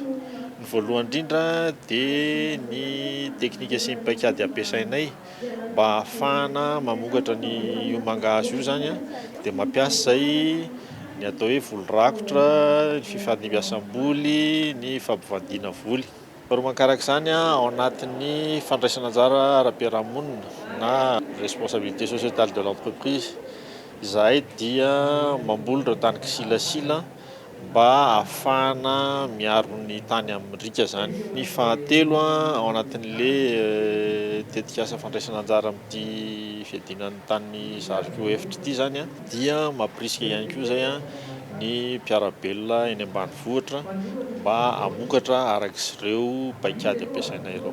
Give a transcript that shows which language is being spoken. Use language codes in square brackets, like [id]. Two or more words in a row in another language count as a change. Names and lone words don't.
[mg] Ny voalohany indrindra dia ny teknika sy ny paikady ampiasainay mba ahafahana mamokatra ny mangahazo io zany dia mampiasa izay ny atao hoe volo rakotra, ny fifandimbiasam-boly, ny fampivandiana voly. Faharoa-mankarak' izany ao anatin'ny fandraisana anjara ara-piarahamonina na [fr] responsabilité sociétale de l'entreprise. [mg] Izahay dia mamboly ireo tany kisilasila mba ahafahana miaro ny tany amin'ny rika zany. Ny fahatelo ao anatin'le tetikasa fandraisana anjara amin'ity fiadinan'ny tany zariko efitra ity zany dia mampirisika ihany koa zay ny mpiarabelona eny ambanivohitra mba hamokatra arak'ireo paikady ampiasaina ireo.